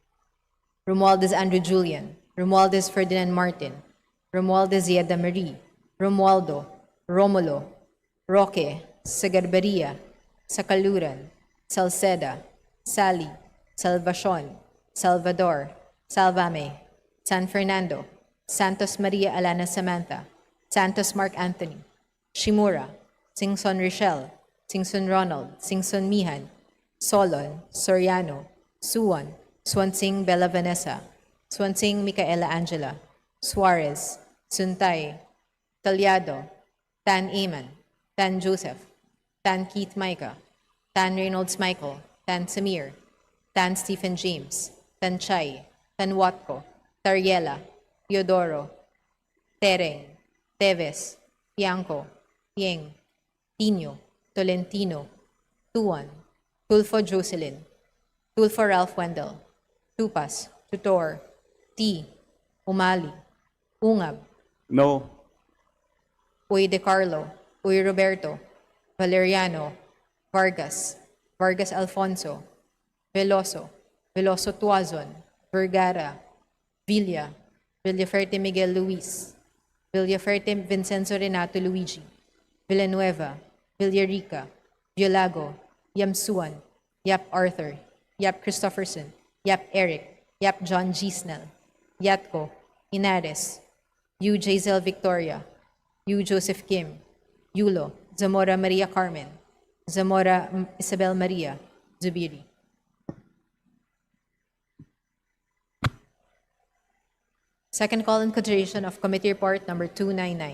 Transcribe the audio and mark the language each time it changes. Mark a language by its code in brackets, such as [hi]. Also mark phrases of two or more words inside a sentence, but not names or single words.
[en] Romualdez Andrew Julian, Romualdez Ferdinand Martin, Romualdez Yeda Marie, Romualdo, Romulo, Roque, Sagarbaria, Sakaluran, Salceda, Sally, Salvacion, Salvador, Salvame, San Fernando, Santos Maria Alana Samantha, Santos Mark Anthony, Shimura, Singson Rochelle, Singson Ronald, Singson Mihan, Solon, Soriano, Suwan, Swansing Bella Vanessa, Swansing Micaela Angela, Suarez, Suntay, Talyado, Tan Eman, Tan Joseph, Tan Keith Micah, Tan Reynolds Michael, Tan Samir, Tan Stephen James, Tan Chay, Tan Watco, Tariela, Teodoro, Tereng, Teves, Bianco, Yeng, Tino, Tolentino, Tuan, Tulfo Jocelyn, Tulfo Ralph Wendell, Tupas, Tutor, T, Umali, Ungab, No. Uy De Carlo, Uy Roberto, Valeriano, Vargas, Vargas Alfonso, Veloso, Veloso Tuazon, Vergara, Villa, Villaferte Miguel Luis, Villaferte Vincenzo Renato Luigi, Villanueva, Villarica, Violago, Yamsuan, Yap Arthur, Yap Christopherson, Yap Eric, Yap John G. Snell, Yatko, Inares, U. Jazel Victoria, U. Joseph Kim, Yulo, Zamora Maria Carmen, Zamora Isabel Maria, Zubiri. Second call in consideration of Committee Report number 299.